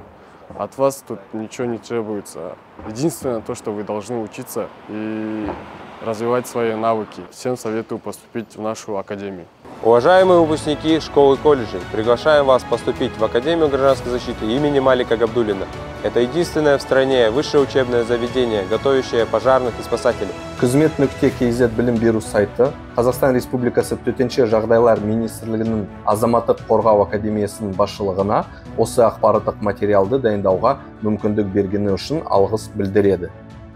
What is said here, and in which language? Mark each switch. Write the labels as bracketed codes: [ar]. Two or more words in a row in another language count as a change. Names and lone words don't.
[ru] От вас тут ничего не требуется. Единственное то, что вы должны учиться и развивать свои навыки. Всем советую поступить в нашу академию. Уважаемые выпускники школ и колледжей, приглашаем вас поступить в Академию гражданской защиты имени Малика Габдуллина. Это единственное в стране высшее учебное заведение, готовящее пожарных и спасателей. [kk] Қызмет.kz білім беру сайты Қазақстан Республикасы Төтенше жағдайлар министрлігінің Азаматтық қорғау академиясының басшылығына осы ақпараттық материалды дайындауға мүмкіндік бергені үшін алғыс білдіреді.